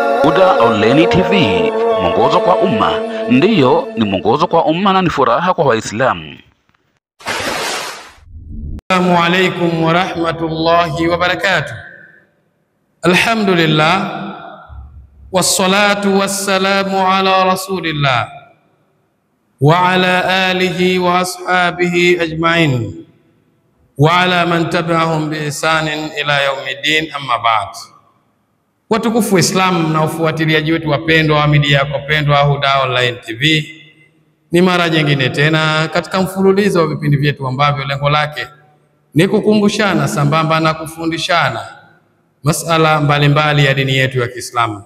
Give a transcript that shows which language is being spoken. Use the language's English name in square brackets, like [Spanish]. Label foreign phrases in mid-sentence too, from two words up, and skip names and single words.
[Swahili] Huda Online TV, mwongozo kwa umma. Ndiyo, ni mwongozo kwa umma na ni furaha kwa Waislamu. [Arabic] السلام عليكم ورحمة الله وبركاته. الحمد لله والصلاة والسلام على رسول الله وعلى آله وأصحابه أجمعين وعلى من تبعهم بإحسان إلى يوم الدين أما بعد. [Swahili] Watukufu Islam na ufuatiliaji wetu wapendwa wa media yako pendwa Huda Online TV, ni mara nyingine tena katika mfululizo wa vipindi vyetu ambavyo lengo lake ni kukumbushana sambamba na kufundishana masala mbalimbali ya dini yetu ya Kiislamu.